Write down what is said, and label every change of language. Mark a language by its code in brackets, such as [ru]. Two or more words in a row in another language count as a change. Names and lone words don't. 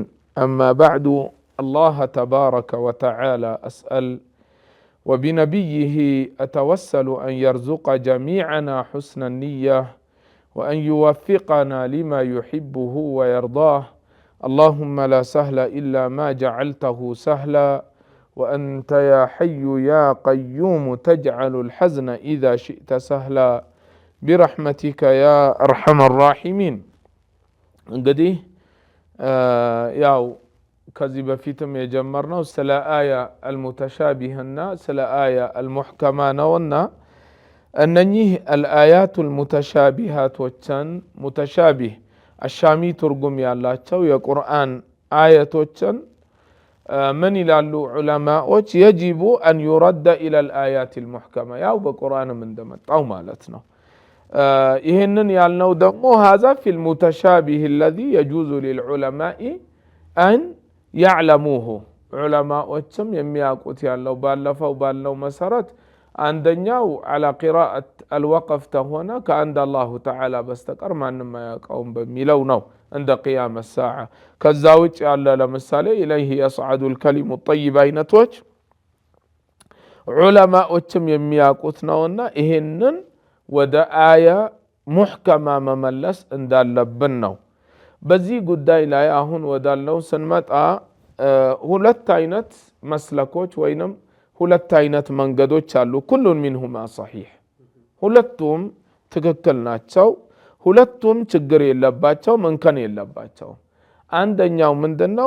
[ar] أما بعد، الله تبارك وتعالى أسأل وبنبيه أتوسل أن يرزق جميعنا حسن النية وأن يوفقنا لما يحبه ويرضاه. اللهم لا سهل إلا ما جعلته سهلا وأنت يا حي يا قيوم تجعل الحزن إذا شئت سهلا برحمتك يا أرحم الراحمين. [am] እንግዲህ ያው ከዚህ በፊትም የጀመርነው ስለ አያ አልሙተሻቢህና ስለ አያ አልሙሕከማ ነውና እነኚህ አልአያቱ አልሙተሻቢሃቶችን ሙተሻቢህ አሻሚ ትርጉም ያላቸው የቁርአን አያቶችን ምን ይላሉ ዑለማዎች [ar] يجب أن يرد إلى الآيات المحكمة [am] ያው በቁርአንም እንደመጣው ማለት ነው። ይሄንን ያልነው ደግሞ [ar] هذا في المتشابه الذي يجوز للعلماء أن يعلموه [am] ዑለማዎችም የሚያውቁት ያለው ባለፈው ባለው መሰረት አንደኛው [ar] على قراءة الوقف [am] ተሆነ ከአንድ [ar] الله تعالى [am] በስተቀር ማንም አያውቀውም በሚለው ነው [ar] عند قيام الساعة። [am] ከዛ ውጭ ያለ ለምሳሌ [ar] إليه يصعد الكلم الطيب [am] አይነቶች ዑለማዎችም የሚያውቁት ነውና ይሄንን ወደ አያ ሙሕከማ መመለስ እንዳለብን ነው። በዚህ ጉዳይ ላይ አሁን ወዳለው ስንመጣ ሁለት አይነት መስለኮች ወይንም ሁለት አይነት መንገዶች አሉ። [ar] كل منهما صحيح፣ [am] ሁለቱም ትክክል ናቸው፣ ሁለቱም ችግር የለባቸው፣ መንከን የለባቸው። አንደኛው ምንድነው?